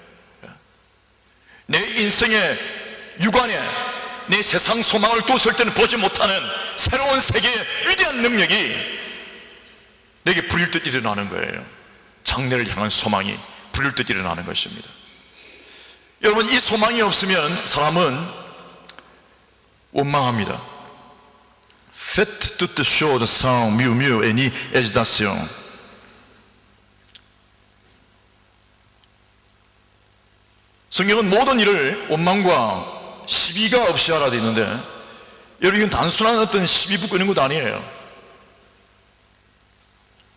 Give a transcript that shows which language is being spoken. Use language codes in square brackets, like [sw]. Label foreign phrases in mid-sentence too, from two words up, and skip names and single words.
[ko] 내 인생의 육안에 내 세상 소망을 뒀을 때는 보지 못하는 새로운 세계의 위대한 능력이 내게 불일듯 일어나는 거예요. 장래를 향한 소망이 불일듯 일어나는 것입니다. 여러분, 이 소망이 없으면 사람은 원망합니다. [fr] Faites toutes choses sans murmure et ni hésitation. [ko] 성경은 모든 일을 원망과 시비가 없이 하라 되어 있는데, 여러분, 이건 단순한 어떤 시비 붙고 있는 것도 아니에요.